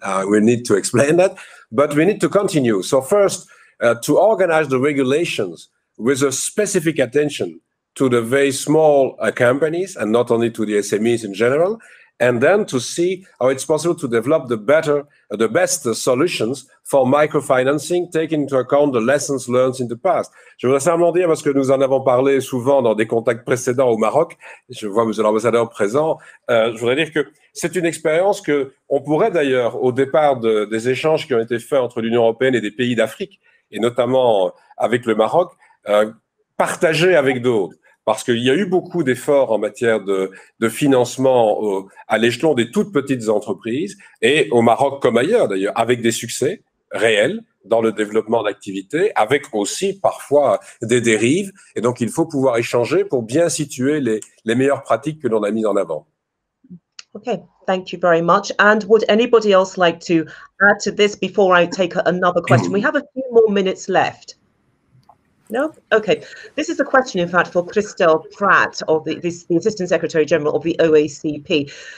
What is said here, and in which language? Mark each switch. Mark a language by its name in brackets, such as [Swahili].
[English] We need to explain that, but we need to continue. So first, to organize the regulations with a specific attention to the very small companies and not only to the SMEs in general, and then to see how it's possible to develop the best solutions for microfinancing, taking into account the lessons learned in the past. [French] Je voudrais simplement dire, parce que nous en avons parlé souvent dans des contacts précédents au Maroc, je vois monsieur l'ambassadeur présent, je voudrais dire que c'est une expérience que on pourrait d'ailleurs, au départ des échanges qui ont été faits entre l'Union européenne et des pays d'Afrique, et notamment avec le Maroc, partager avec d'autres. Parce qu'il y a eu beaucoup d'efforts en matière de financement à l'échelon des toutes petites entreprises, et au Maroc comme ailleurs d'ailleurs, avec des succès réels dans le développement d'activités, avec aussi parfois des dérives. Et donc il faut pouvoir échanger pour bien situer les meilleures pratiques que l'on a mises en avant. [English] Okay, thank you very much. And would anybody else like to add to this before I take another question? We have a few more minutes left. No? Okay. This is a question, in fact, for CHRISTELLE PRATT, of the Assistant Secretary General of the OACP.